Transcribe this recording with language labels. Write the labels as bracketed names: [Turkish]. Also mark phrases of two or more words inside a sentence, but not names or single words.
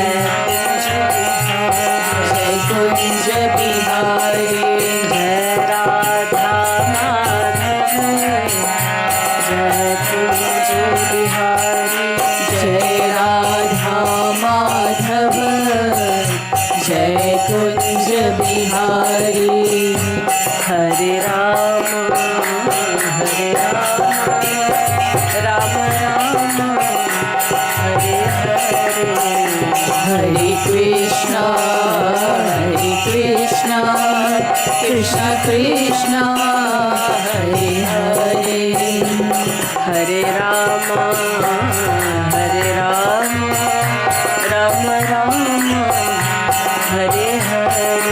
[Hindi] जय कुंज बिहारी जय राधा माधव जय कुंज बिहारी जय राधा माधव जय कुंज बिहारी [Sanskrit] हरे राम राम राम हरे हरे [Hindi] हरे [Sanskrit] कृष्ण, कृष्ण कृष्ण, हरे हरे, हरे राम, हरे राम, राम राम, हरे हरे,